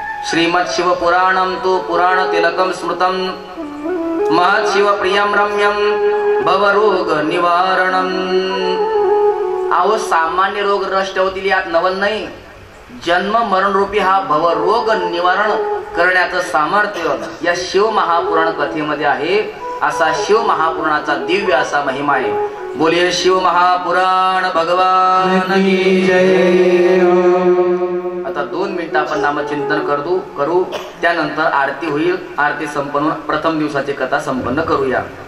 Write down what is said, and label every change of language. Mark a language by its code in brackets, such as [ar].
[sa] श्रीमद शिव पुराणम तो पुराण तिलकम स्मृतम महत् शिव प्रियम रम्यम भवरोग निवारणम. [mr] अहो सामान्य रोग नष्ट होतील यात नवल नाही. जन्म मरण रूपी हा भवरोग निवारण करण्याचं सामर्थ्य या शिव महापुराण कथेमध्ये आहे. असा शिव महापुराणाचा दिव्य असा महिमा आहे. [hi] बोलिये शिव महापुराण भगवान की जय. [mr] आता 2 मिनिटं आपण नामचिंतन करू. त्यानंतर आरती होईल. आरती संपन्न प्रथम दिवसाची कथा संपन्न करूया.